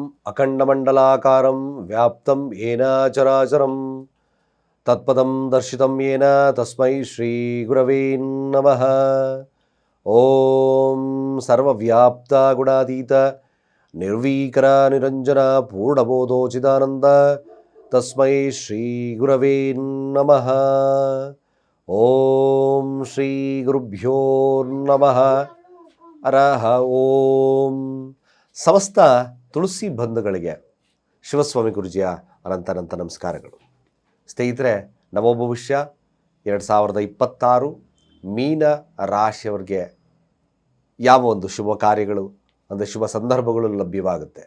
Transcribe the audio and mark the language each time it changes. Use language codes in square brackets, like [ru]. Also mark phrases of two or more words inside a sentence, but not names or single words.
[sa] ಅಖಂಡಮಂಡಲಾಕಾರಂ ವ್ಯಾಪ್ತಂ ಯೇನ ಚರಾಚರಂ ತತ್ಪದಂ ದರ್ಶಿತಂ ಯೇನ ತಸ್ಮೈ ಶ್ರೀ ಗುರವೇ ನಮಃ. ಓಂ ಸರ್ವವ್ಯಾಪ್ತ ಗುಣಾತೀತ ನಿರ್ವೀಕರ ನಿರಂಜನ ಪೂರ್ಣಬೋಧೋಚಿದಾನಂದ ತಸ್ಮೈ ಶ್ರೀ ಗುರವೇ ನಮಃ. ಓಂ ಶ್ರೀ ಗುರುಭ್ಯೋ ನಮಃ. ಹರಃ ಓಂ. [kn] ಸಮಸ್ತ ತುಳಸಿ ಬಂಧುಗಳಿಗೆ ಶಿವಸ್ವಾಮಿ ಗುರುಜಿಯ ಅನಂತ ನಮಸ್ಕಾರಗಳು. ಸ್ನೇಹಿತರೆ, ನವಭವಿಷ್ಯ 2026 ಮೀನ ರಾಶಿಯವರಿಗೆ ಯಾವ ಒಂದು ಶುಭ ಕಾರ್ಯಗಳು ಅಂದರೆ ಶುಭ ಸಂದರ್ಭಗಳು ಲಭ್ಯವಾಗುತ್ತೆ?